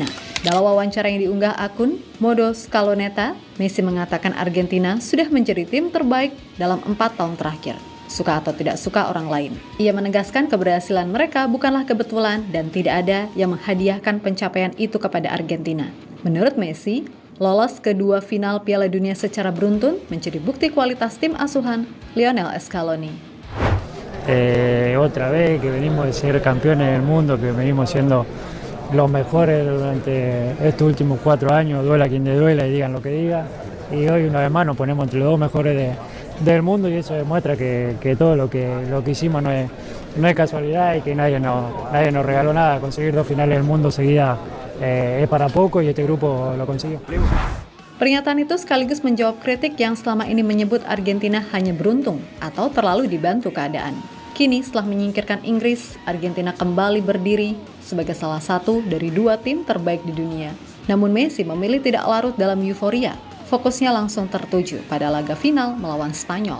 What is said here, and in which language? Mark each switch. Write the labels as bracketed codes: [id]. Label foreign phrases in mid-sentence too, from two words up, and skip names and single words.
[id] Dalam wawancara yang diunggah akun Modo Scaloneta, Messi mengatakan Argentina sudah menjadi tim terbaik dalam 4 tahun terakhir, suka atau tidak suka orang lain. Ia menegaskan keberhasilan mereka bukanlah kebetulan dan tidak ada yang menghadiahkan pencapaian itu kepada Argentina. Menurut Messi, lolos ke 2 final Piala Dunia secara beruntun menjadi bukti kualitas tim asuhan Lionel Scaloni. [es] Otra vez que venimos de ser campeones del mundo, que venimos siendo los mejores durante estos últimos 4 años, duela quien le duela y digan lo que diga, y hoy una vez más nos ponemos entre los 2 mejores del mundo y eso demuestra que todo lo que hicimos no es casualidad y que nadie nos regaló nada. Conseguir 2 finales del mundo seguidas es para poco y este grupo lo consiguió. [id] Pernyataan itu sekaligus menjawab kritik yang selama ini menyebut Argentina hanya beruntung atau terlalu dibantu keadaan. Kini setelah menyingkirkan Inggris, Argentina kembali berdiri sebagai salah satu dari 2 tim terbaik di dunia. Namun Messi memilih tidak larut dalam euforia. Fokusnya langsung tertuju pada laga final melawan Spanyol.